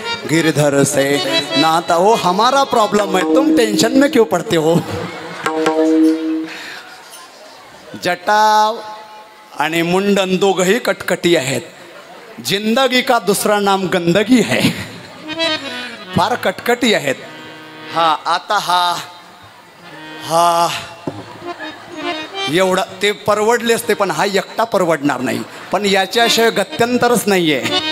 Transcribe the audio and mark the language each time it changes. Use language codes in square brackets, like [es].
[hi] गिरधर से नाता हो, हमारा प्रॉब्लम है, तुम टेंशन में क्यों पड़ते हो? [mr] जटा आणि मुंडन दोघंही कटकटी आहेत. [hi] जिंदगी का दुसरा नाम गंदगी है. [mr] फार कटकटी आहेत. हा आता हा एवढा ते परवडले असते, पण हा एकटा परवडणार नाही. पण याच्याशिवाय गत्यंतरच नाहीये.